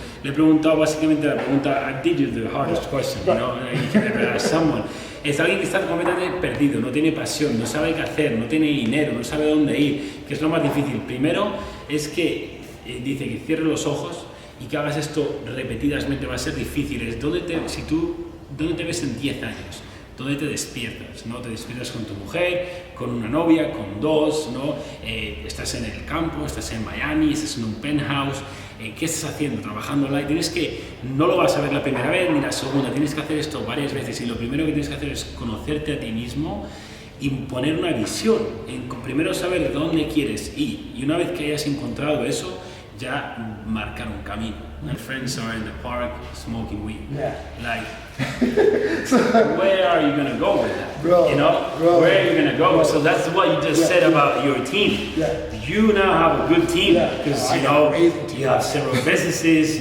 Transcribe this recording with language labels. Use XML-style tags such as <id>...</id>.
<es>Le he preguntado básicamente la pregunta,</es> <en>I did you the hardest question, you know, you can ever ask someone.</en> <es>Es alguien que está completamente perdido, no tiene pasión, no sabe qué hacer, no tiene dinero, no sabe dónde ir, que es lo más difícil. Primero es que dice que cierre los ojos y que hagas esto repetidamente, va a ser difícil. Es ¿dónde te ves en 10 años? ¿Dónde te despiertas? ¿No? Te despiertas con tu mujer, con una novia, con dos, ¿no? Estás en el campo, estás en Miami, estás en un penthouse. ¿Qué estás haciendo? Trabajando online. Tienes que, no lo vas a ver la primera vez ni la segunda, tienes que hacer esto varias veces y lo primero que tienes que hacer es conocerte a ti mismo y poner una visión. Primero saber dónde quieres ir y una vez que hayas encontrado eso, ya marcar un camino.</es> <en>My friends are in the park smoking weed. Like, where are you going to go with that? Bro, you know, where are you going to go? So that's what you just said about your team. You now have a good team because you know you have several businesses.</en>